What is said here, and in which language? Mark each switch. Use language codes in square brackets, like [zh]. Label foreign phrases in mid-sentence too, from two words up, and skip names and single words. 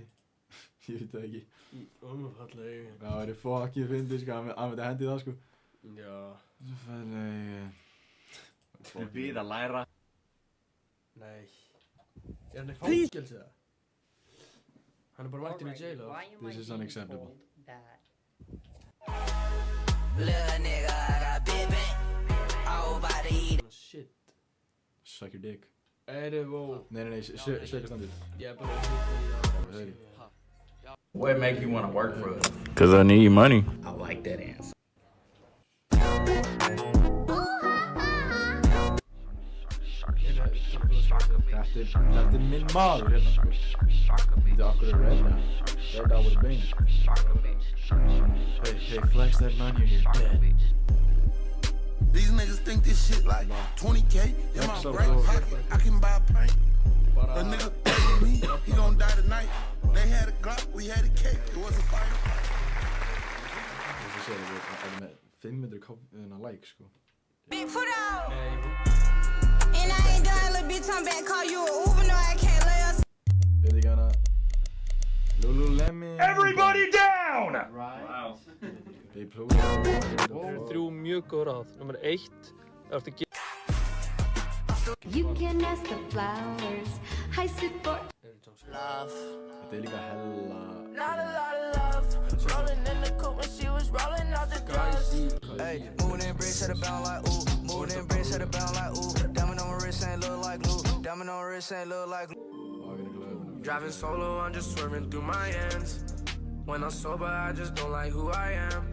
[is] Ég veit það ekki. Falleg. Það væri fucking fyndið, sko, hann myndi hendi það, sko. Já. Svo falleg... Við að læra. Nei. Er hann í fangelsi það? Hann er bara mættur í jail eða? [en] This is unacceptable. Little nigga, I got big bang. All about to eat. Shit. Suck your dick. Wow. [is] Nei, sveika standið. Ég er bara [en] What make you want to work for us? Cause I need money. I like that answer. [is] Þetta er minn maður hérna, sko. Þetta er okkur redda. Redda [en] with a bang. Hey, flex that money or you're dead. These niggas think this shit like 20K in my brain pocket. I can buy a paint. A nigga pay me, he gon' die tonight. They had a Glock, we had a cake. It was a fire. [is] Þú segir að það er með 500 like, sko. [en] Big foot out. And I ain't done, little bitch, I'm back. Call you a Uber, no, I can't lay us. [is] Veit ekki hana Lululemon. [en] Everybody down! Wow. [is] Það eru 3 mjög góð ráð. Númer 1, það ertu að gera. [en] You can ask the flowers. I sit for love. [is] Þetta er líka hella. [en] Not a lot of love. Rolling in the coupe when she was rolling out the drugs. Hey, moving in bricks at a bound like ooh. Moving in bricks at a bound like ooh. Diamond on my wrist ain't look like glue. Diamond on my wrist ain't look like glue. Driving solo, I'm just swerving through my ends. When I'm sober, I just don't like who I am.